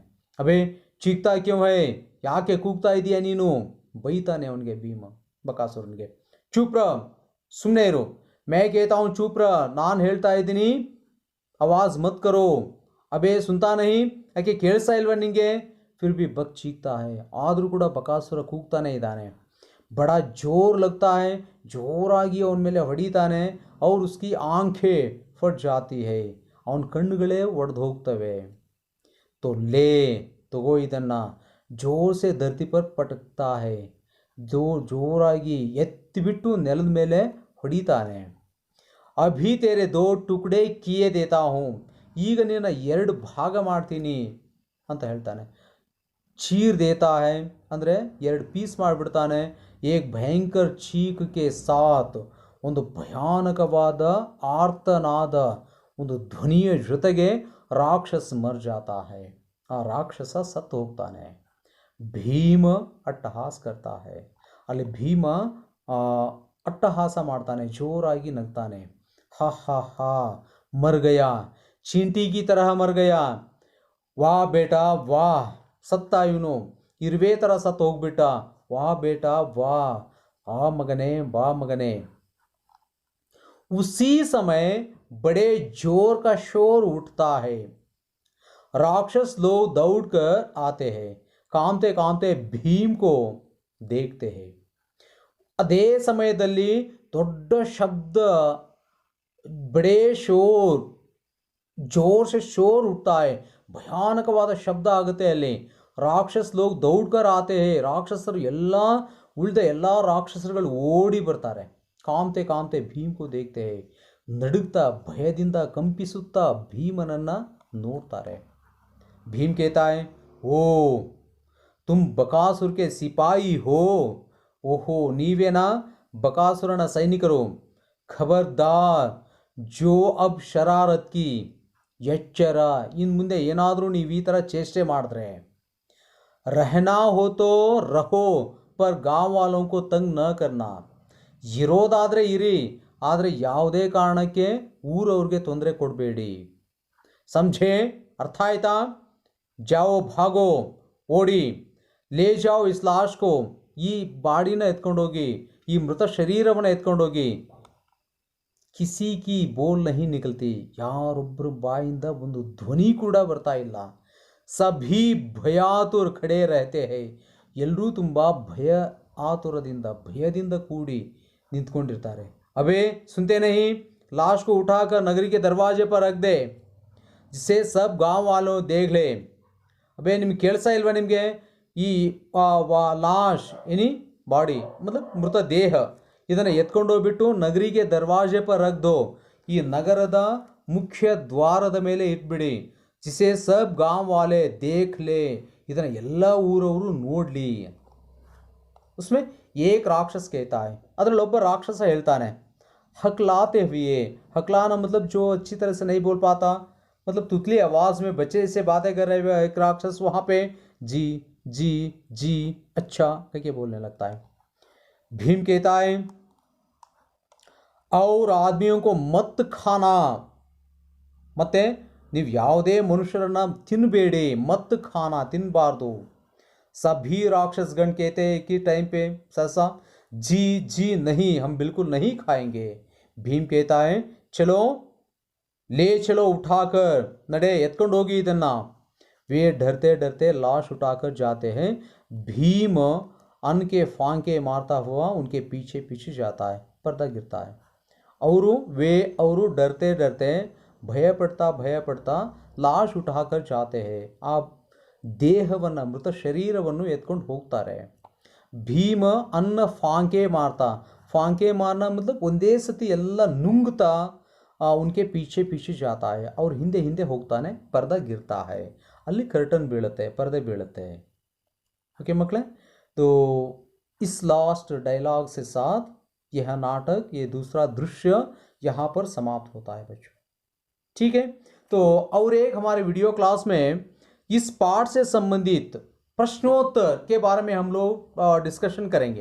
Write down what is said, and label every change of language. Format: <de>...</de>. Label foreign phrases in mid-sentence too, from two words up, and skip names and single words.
<hi>अबे चीखता क्यों है,</hi> <kn>ಯಾಕೆ ಕೂಗ್ತಾ ಇದೀಯ ನೀನು, ಬೈತಾನೆ ಅವನಿಗೆ ಭೀಮ ಬಕಾಸುರನಿಗೆ.</kn> <hi>चुप रह,</hi> <kn>ಸುಮ್ಮನೆ ಇರು,</kn> <hi>मैं कहता हूँ चुप रह,</hi> <kn>ನಾನು ಹೇಳ್ತಾ ಇದ್ದೀನಿ,</kn> <hi>आवाज़ मत करो. अबे सुनता नहीं,</hi> <kn>ಯಾಕೆ ಕೇಳಿಸ್ತಾ ಇಲ್ವಾ ನಿಂಗೆ.</kn> <hi>फिर भी बक चीखता है,</hi> <kn>ಆದರೂ ಕೂಡ ಬಕಾಸುರ ಕೂಗ್ತಾನೆ ಇದ್ದಾನೆ.</kn> <hi>बड़ा जोर लगता है,</hi> <kn>ಜೋರಾಗಿ ಅವನ ಮೇಲೆ ಹೊಡಿತಾನೆ.</kn> <hi>और उसकी आंखें फट जाती है,</hi> <kn>ಅವನ ಕಣ್ಣುಗಳೇ ಒಡೆದು ಹೋಗ್ತವೆ.</kn> <hi>तो ले,</hi> <kn>ತಗೋ ಇದನ್ನ,</kn> <hi>जोर से धरती पर पटकता है,</hi> <kn>ಜೋರಾಗಿ ಎತ್ತಿಬಿಟ್ಟು ನೆಲದ ಮೇಲೆ ಹೊಡಿತಾನೆ.</kn> <hi>अभी तेरे 2 टुकड़े किए देता हूँ,</hi> <kn>ಈಗ ನಿನ್ನ 2 ಭಾಗ ಮಾಡ್ತೀನಿ ಅಂತ ಹೇಳ್ತಾನೆ.</kn> <hi>चीर देता है</hi> <kn>ಅಂದರೆ 2 ಪೀಸ್ ಮಾಡಿಬಿಡ್ತಾನೆ.</kn> <hi>एक भयंकर चीख के साथ,</hi> <kn>ಒಂದು ಭಯಾನಕವಾದ ಆರ್ತನಾದ ಒಂದು ಧ್ವನಿಯ ಜೊತೆಗೆ</kn> <hi>राक्षस मर जाता है,</hi> <kn>ಆ ರಾಕ್ಷಸ ಸತ್ತು ಹೋಗ್ತಾನೆ.</kn> <hi>भीम अट्टहास करता है,</hi> <kn>ಅಲ್ಲಿ ಭೀಮ ಅಟ್ಟಹಾಸ ಮಾಡ್ತಾನೆ, ಜೋರಾಗಿ ನಗ್ತಾನೆ.</kn> <hi>ಹಾ ಹಾ ಹಾ, मर गया, चींटी की तरह मर गया, वाह बेटा वाह,</hi> <kn>ಸತ್ತ ಇವನು, ಇರುವೆ ಥರ ಸತ್ತು ಹೋಗ್ಬಿಟ್ಟ,</kn> <hi>वाह बेटा वाह,</hi> <kn>ಆ ಮಗನೆ ಬಾ ಮಗನೆ.</kn> <hi>उसी समय बड़े जोर का शोर उठता है, राक्षस लोग दौड़कर आते हैं, कांपते कांपते भीम को देखते हैं.</hi> <kn>ಅದೇ ಸಮಯದಲ್ಲಿ ದೊಡ್ಡ ಶಬ್ದ,</kn> <hi>बड़े शोर, जोर से शोर उठता है,</hi> <kn>ಭಯಾನಕವಾದ ಶಬ್ದ ಆಗುತ್ತೆ ಅಲ್ಲಿ.</kn> <hi>राक्षस लोग दौड़कर आते हैं,</hi> <kn>ರಾಕ್ಷಸರು ಎಲ್ಲ ಉಳಿದ ಎಲ್ಲ ರಾಕ್ಷಸರುಗಳು ಓಡಿ ಬರ್ತಾರೆ.</kn> <hi>कांपते कांपते भीम को देखते हैं,</hi> <kn>ನಡುಗ್ತಾ ಭಯದಿಂದ ಕಂಪಿಸುತ್ತಾ ಭೀಮನನ್ನ ನೋಡ್ತಾರೆ.</kn> <hi>ಭೀಮ್ कहता है, ಓ तुम बकासुर के सिपाही हो,</hi> <kn>ಓಹೋ ನೀವೇನಾ ಬಕಾಸುರನ ಸೈನಿಕರು,</kn> <hi>ख़बरदार जो अब शरारत की,</hi> <kn>ಎಚ್ಚರ, ಇನ್ನು ಮುಂದೆ ಏನಾದರೂ ನೀವು ಈ ಥರ ಚೇಷ್ಟೆ ಮಾಡಿದ್ರೆ,</kn> <hi>रहना हो तो रहो पर गाँव वालों को तंग न करना,</hi> <kn>ಇರೋದಾದರೆ ಇರಿ, ಆದರೆ ಯಾವುದೇ ಕಾರಣಕ್ಕೆ ಊರವ್ರಿಗೆ ತೊಂದರೆ ಕೊಡಬೇಡಿ. ಸಮझे, ಅರ್ಥ ಆಯ್ತಾ?</kn> <hi>जाओ भागो,</hi> <kn>ಓಡಿ,</kn> <hi>ले जाओ इस लाश को,</hi> <kn>ಈ ಬಾಡಿನ ಎತ್ಕೊಂಡೋಗಿ, ಈ ಮೃತ ಶರೀರವನ್ನು ಎತ್ಕೊಂಡೋಗಿ.</kn> <hi>किसी की बोल नहीं निकलती,</hi> <kn>ಯಾರೊಬ್ಬರು ಬಾಯಿಂದ ಒಂದು ಧ್ವನಿ ಕೂಡ ಬರ್ತಾ ಇಲ್ಲ.</kn> <hi>सभी भयातुर खड़े रहते हैं,</hi> <kn>ಎಲ್ಲರೂ ತುಂಬ ಭಯ ಆತುರದಿಂದ ಭಯದಿಂದ ಕೂಡಿ ನಿಂತ್ಕೊಂಡಿರ್ತಾರೆ.</kn> <hi>अबे सुनते नहीं, लाश को उठाकर नगरी के दरवाजे पर रख दे, जिससे सब गांव वालों देख ले.</hi> <kn>अबे ನಿಮ್ಗೆ ಕೇಳಿಸ್ತಾ ಇಲ್ವಾ? ನಿಮಗೆ ಈ ಲಾಶ್ ಏನಿ ಬಾಡಿ ಮತ್ಲಬ್ ಮೃತ ದೇಹ ಇದನ್ನು ಎತ್ಕೊಂಡೋಗ್ಬಿಟ್ಟು ನಗರಿಗೆ</kn> <hi>दरवाज़े पर रख दो,</hi> <kn>ಈ ನಗರದ ಮುಖ್ಯ ದ್ವಾರದ ಮೇಲೆ ಇಟ್ಬಿಡಿ.</kn> <hi>जिससे सब गांव वाले देख लें,</hi> <kn>ಇದನ್ನು ಎಲ್ಲ ಊರವರು ನೋಡಲಿ.</kn> <hi>उसमें एक राक्षस कहता है,</hi> <kn>ಅದರಲ್ಲಿ ಒಬ್ಬ ರಾಕ್ಷಸ ಹೇಳ್ತಾನೆ,</kn> <hi>हकलाते हुए, हकलाना मतलब जो अच्छी तरह से नहीं बोल पाता, मतलब तुतली आवाज़ में बच्चे से बातें कर रहे हुए एक राक्षस वहाँ पे जी जी जी अच्छा करके बोलने लगता है. भीम कहता है, और आदमियों को मत खाना,</hi> <kn>ಮತ್ತೆ ನೀವು ಯಾವುದೇ ಮನುಷ್ಯರನ್ನ ತಿನ್ನಬೇಡಿ,</kn> <hi>मत खाना</hi> <kn>ತಿನ್ನಬಾರ್ದು.</kn> <hi>सभी राक्षसगण कहते हैं कि टाइम पे सहसा जी जी नहीं, हम बिल्कुल नहीं खाएंगे. भीम कहता है, चलो ले चलो उठाकर,</hi> <kn>ನಡೆ ಎತ್ಕೊಂಡು ಹೋಗಿ ಇದನ್ನ.</kn> <hi>वे डरते डरते लाश उठाकर जाते हैं. भीम अन्न के फांके मारता हुआ उनके पीछे पीछे जाता है, पर्दा गिरता है. ಅವರು डरते डरते</hi> <kn>ಭಯ ಪಡ್ತಾ</kn> <hi>लाश उठाकर जाते हैं,</hi> <kn>ಆ ದೇಹವನ್ನು ಮೃತ ಶರೀರವನ್ನು ಎತ್ಕೊಂಡು ಹೋಗ್ತಾರೆ.</kn> <hi>भीम अन्न फांके मारता, फांके मारना मतलब</hi> <kn>ಒಂದೇ ಸತಿ ಎಲ್ಲ ನುಂಗ್ತಾ</kn> <hi>उनके पीछे पीछे जाता है,</hi> <kn>ಅವ್ರ ಹಿಂದೆ ಹಿಂದೆ ಹೋಗ್ತಾನೆ.</kn> <hi>पर्दा गिरता है,</hi> <kn>ಅಲ್ಲಿ कर्टन ಬೀಳುತ್ತೆ, पर्दे ಬೀಳುತ್ತೆ.</kn> <hi>ओके मकड़े, तो इस लास्ट डायलॉग से साथ यह नाटक, ये दूसरा दृश्य यहाँ पर समाप्त होता है बच्चों. ठीक है, तो और एक हमारे वीडियो क्लास में इस पाठ से संबंधित प्रश्नोत्तर के बारे में हम लोग डिस्कशन करेंगे.</hi>